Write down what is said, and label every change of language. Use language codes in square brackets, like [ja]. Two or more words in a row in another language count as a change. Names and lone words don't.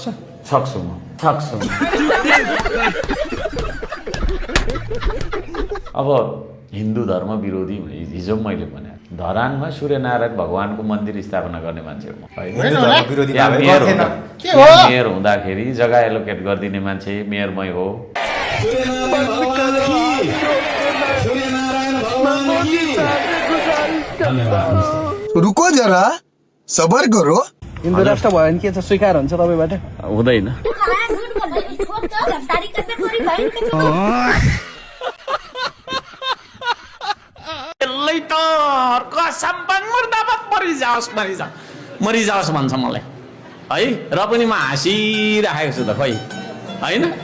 [ne] सक्छु म सक्छु अब हिन्दू धर्म विरोधी हिजो मैले भने धरानमा सूर्यनारायण भगवानको मन्दिर स्थापना गर्ने मान्छे हो मेयर हुँदाखेरि जग्गा एलोकेट गरिदिने मान्छे मेयरमै हो [hi] रुको जरा सबर करो [ne] हिन्दू राष्ट्र भयो भने के छ स्वीकार हुन्छ तपाईँबाट हुँदैन मरिजाओस् भन्छ मलाई है र पनि म हाँसिराखेको छु त खै होइन